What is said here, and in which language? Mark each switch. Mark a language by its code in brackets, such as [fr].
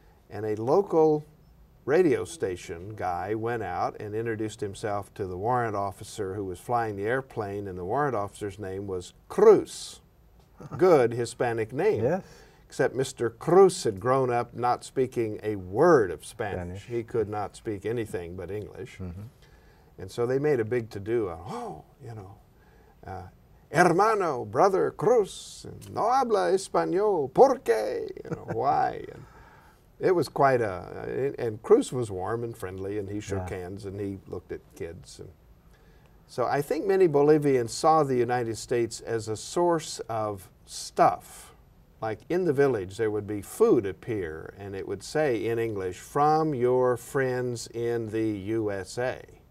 [en] And a local radio station guy went out and introduced himself to the warrant officer who was flying the airplane, and the warrant officer's name was Cruz. Good Hispanic name. Yes. Except Mr. Cruz had grown up not speaking a word of Spanish. He could not speak anything but English. And so they made a big to-do. Oh, you know, [es] hermano, brother Cruz, no habla español, ¿por qué? [en] You know, why? And it was quite and Cruz was warm and friendly, and he shook hands, and he looked at kids. And so I think many Bolivians saw the United States as a source of stuff. Like in the village, there would be food appear, and it would say in English, "From your friends in the USA."